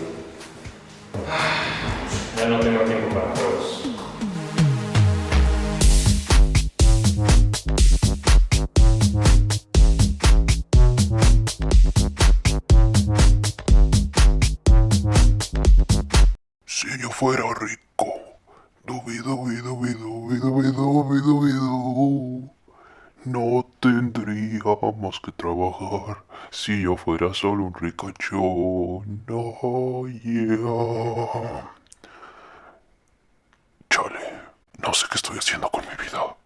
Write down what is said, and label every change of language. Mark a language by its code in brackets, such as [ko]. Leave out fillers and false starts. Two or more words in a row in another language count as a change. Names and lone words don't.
[es] Ya no tengo tiempo para juegos. Si yo fuera rico, dubi dubi dubi dubi dubi dubi dubi du, no tendría más que trabajar si yo fuera solo un ricachón. [en] Oh, yeah. [es] Chale, no sé qué estoy haciendo con mi vida.